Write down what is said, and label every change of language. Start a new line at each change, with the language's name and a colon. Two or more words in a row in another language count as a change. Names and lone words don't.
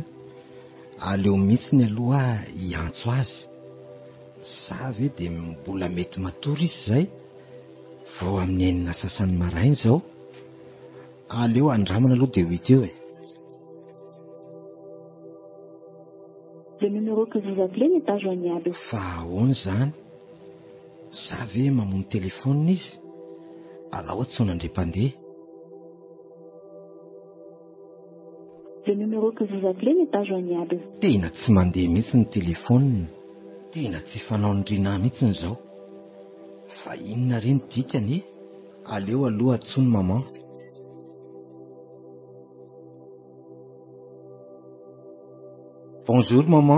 Malagasy: Aleo mihitsy ny aloha hiantso azy. Sa ve dia mbola mety matory izy izay? Vao amin'ny enina sasany maraina izao. Aleo andramana aloha dia ho hita eo e.
French: Le numéro que vous appelez n'est pas joignable.
Malagasy: Fa ahoana izany? Sa ve mamono telefônina izy? Alao tsy nandre-pandeha.
French: Le numéro que vous appelez n'est pas joignable.
Malagasy: Tena tsy mandeha mihitsy ny telefônina. Tena tsy fanao ny Rina mihitsy izao. Fa inona reny dikany? Aleo aloha atsony maman.
French: Bonjour maman.